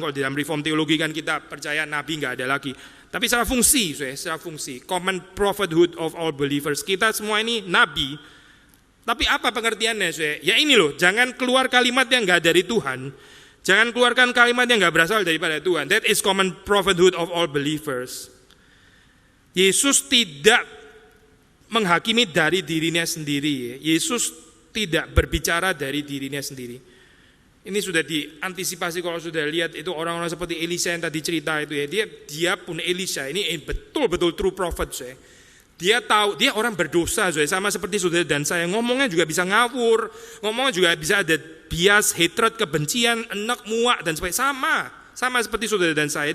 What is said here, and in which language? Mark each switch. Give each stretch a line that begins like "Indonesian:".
Indonesian: Kalau di dalam reform teologi kan kita percaya nabi nggak ada lagi. Tapi secara fungsi, secara fungsi,
English: common prophethood of all believers.
Indonesian: Kita semua ini nabi. Tapi apa pengertiannya? Ya ini loh, jangan keluar kalimat yang nggak dari Tuhan. Jangan keluarkan kalimat yang nggak berasal daripada Tuhan.
English: That is common prophethood of all believers.
Indonesian: Yesus tidak menghakimi dari dirinya sendiri. Yesus tidak berbicara dari dirinya sendiri. Ini sudah diantisipasi kalau sudah lihat itu orang-orang seperti Elisha yang tadi cerita itu ya. Dia pun Elisha ini betul-betul
English: true prophet
Indonesian: saya. Dia tahu dia orang berdosa saya, sama seperti saudara dan saya, ngomongnya juga bisa ngawur, ngomongnya juga bisa ada bias, hatred, kebencian, enak, muak dan sebagainya, sama seperti saudara dan saya.